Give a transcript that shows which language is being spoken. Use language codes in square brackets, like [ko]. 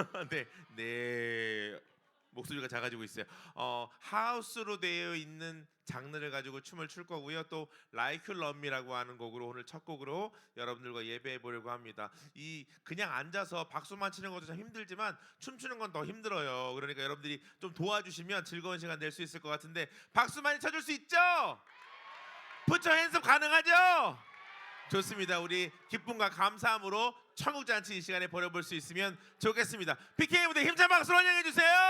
[ko] 네, 네. 목소리가 작아지고 있어요. 하우스로 되어 있는 장르를 가지고 춤을 출 거고요. 또 Like You Love Me라고 하는 곡으로 오늘 첫 곡으로 여러분들과 예배해 보려고 합니다. 이 그냥 앉아서 박수만 치는 것도 참 힘들지만 춤추는 건 더 힘들어요. 그러니까 여러분들이 좀 도와주시면 즐거운 시간 낼 수 있을 것 같은데 박수 많이 쳐줄 수 있죠? [en] Put your hands up [ko] 가능하죠? 좋습니다. 우리 기쁨과 감사함으로 천국잔치 이 시간에 벌여볼 수 있으면 좋겠습니다. PK 무대 힘찬 박수로 환영해 주세요.